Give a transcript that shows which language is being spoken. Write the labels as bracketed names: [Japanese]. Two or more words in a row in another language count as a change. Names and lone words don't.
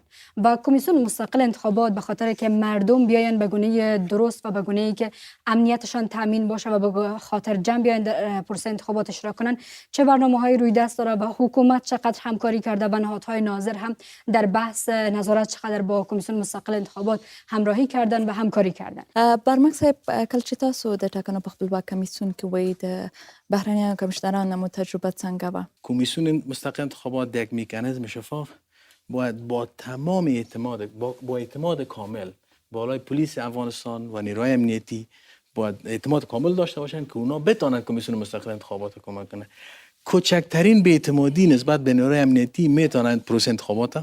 [Persian] و کمیسیون مستقل انتخابات به خاطر که مردم بیاین به گونه درست و به گونه‌ای که امنیتشان تامین باشه و به خاطر جمع بیاین در پروسه انتخابات اشتراک کنند، چه برنامه‌های روی دست داره و حکومت چقدر همکاری کرده و نهادهای ناظر هم در بحث نظارت چقدر با کمیسیون مستقل انتخابات همراهی کردن و همکاری کردن. [Pashto] برمک صاحب، کله چې تاسو د ټاکنو په خپلواک کمیسیون کې وایي د بهرنیانو کمیشنرانو مو تجربه څنګه وه؟ [Persian] کمیسیون مستقل انتخابات یک مکانیزم شفاف باید با تمام اعتماد با اعتماد کامل بالای پلیس افغانستان و نیروهای امنیتی باید اعتماد کامل داشته باشن که اونا بتونن کمیسیون مستقل انتخابات رو کمک کنه. کوچکترین بی‌اعتمادی نسبت به نیروهای امنیتی میتونن پروسه انتخابات